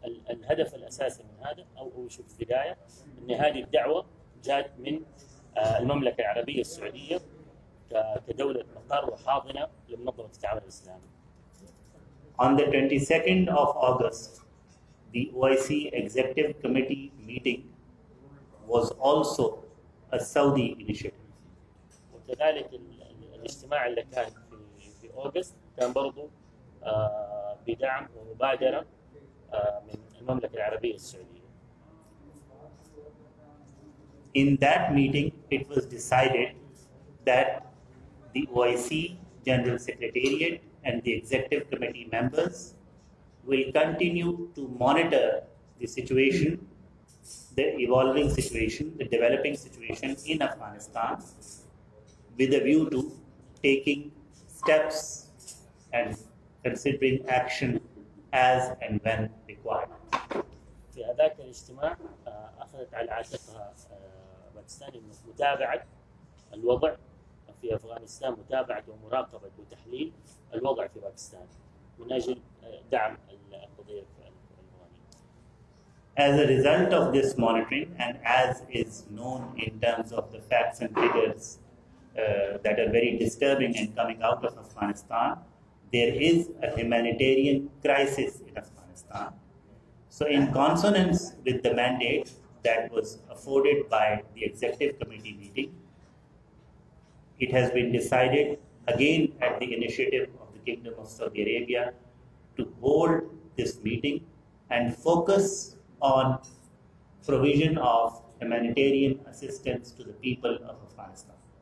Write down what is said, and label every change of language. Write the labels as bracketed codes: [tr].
[ar] الهدف الأساسي من هذا أو شيء في البداية أن هذه الدعوة جاءت من المملكة العربية السعودية كدولة مقر وحاضنة لمنظمة التعاون الإسلامي. [en] On the 22nd of August, the OIC Executive Committee meeting was also a Saudi initiative. [ar] وكذلك الاجتماع اللي كان في أغسطس كان برضو بدعم ومبادرة من المملكة العربية السعودية. [en] In that meeting, it was decided that the OIC General Secretariat and the Executive Committee members will continue to monitor the situation, the evolving situation, the developing situation in Afghanistan, with a view to taking steps and considering action as and when required. [ar] في هذاك الاجتماع أخذت على عاتقها باكستان متابعة الوضع في أفغانستان، متابعة ومراقبة وتحليل الوضع في باكستان من أجل دعم القضية الأفغانية. [en] As a result of this monitoring, and as is known in terms of the facts and figures that are very disturbing and coming out of Afghanistan. There is a humanitarian crisis in Afghanistan. So in consonance with the mandate that was afforded by the Executive Committee meeting, it has been decided, again at the initiative of the Kingdom of Saudi Arabia, to hold this meeting and focus on provision of humanitarian assistance to the people of Afghanistan.